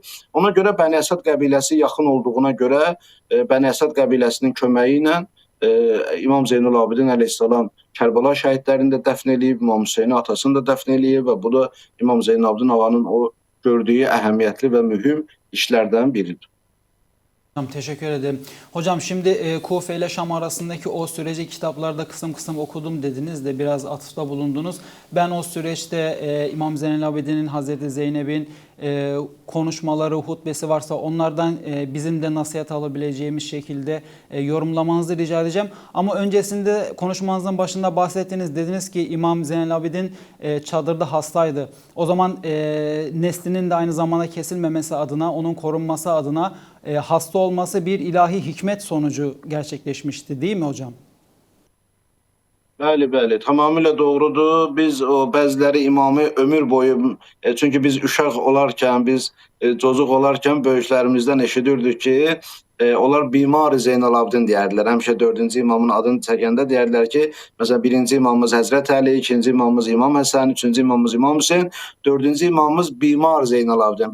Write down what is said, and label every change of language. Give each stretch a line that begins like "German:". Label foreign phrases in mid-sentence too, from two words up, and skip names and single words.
Azerbaijani: Ona görə Bəni Əsəd qəbiləsi yaxın olduğuna görə Bəni Əsəd qəbiləsinin köməyi ilə İmam Zeynalabdin əleyhissalam Kərbəla şəhidlərini də dəfn eləyib, İmam Hüseyni atasını da dəfn eləyib və bu da İmam Zeynalabdin ağanın o gördüyü əhəmiyyətli və mühüm işlərdən biridir.
Turkish: Teşekkür ederim. Hocam şimdi Kufe ile Şam arasındaki o süreci kitaplarda kısım kısım okudum dediniz de biraz atıfta bulundunuz. Ben o süreçte İmam Zeynelabdin'in, Hazreti Zeynep'in konuşmaları, hutbesi varsa onlardan bizim de nasihat alabileceğimiz şekilde yorumlamanızı rica edeceğim. Ama öncesinde konuşmanızın başında bahsettiniz. Dediniz ki İmam Zeynelabdin çadırda hastaydı. O zaman neslinin de aynı zamanda kesilmemesi adına, onun korunması adına hasta olması bir ilahi hikmet sonucu gerçekleşmişti değil mi hocam?
Azerbaijani: Bəli, bəli, tamamilə doğrudur. Biz o bəziləri imamı ömür boyu çünki biz uşaq olarkən, biz cocuq olarkən böyüklərimizdən eşidirdik ki, onlar Bimar Zeynalabdin deyərdilər. Həmişə 4-cü imamın adını çəkəndə deyərdilər ki, məsələn, 1-ci imamımız Həzrət Əli, 2-ci imamımız İmam Həsən, 3-cü imamımız İmam Hüseyn, 4-cü imamımız Bimar Zeynalabdin.